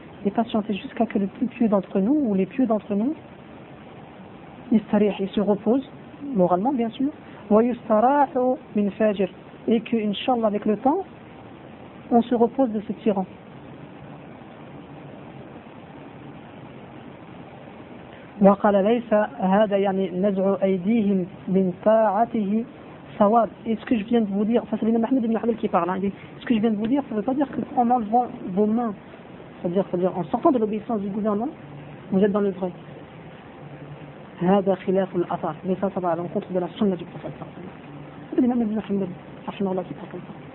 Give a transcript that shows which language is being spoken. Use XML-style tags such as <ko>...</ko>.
<fr>Et patientez jusqu'à que le plus pieux d'entre nous, ou les pieux d'entre nous,</fr> <ar>يَسْتَرِيحُوا,</ar> <fr>ils se reposent, moralement bien sûr.</fr> <ar>وَيُسْتَرَاحُوا مِنْ فَاجِرٍ.</ar> <fr>Et que, inshallah, avec le temps, on se repose de ce tyran.</fr> <ar>وقال ليس هذا يعني نزع ايديهم من طاعته صواب.</ar> <fr>Est-ce que je viens de vous dire, enfin, c'est l'imam Ahmed ibn Hanbal qui parle, hein. Est-ce que je viens de vous dire, ça ne veut pas dire qu'en enlevant vos mains, c'est-à-dire en sortant de l'obéissance du gouvernement, vous êtes dans le vrai.</fr> <ar>هذا خلاف الاثر.</ar> <fr>Mais ça va à l'encontre de la sunna du prophète. C'est l'imam ibn Hanbal, rahimahullah, qui parle comme ça.</fr>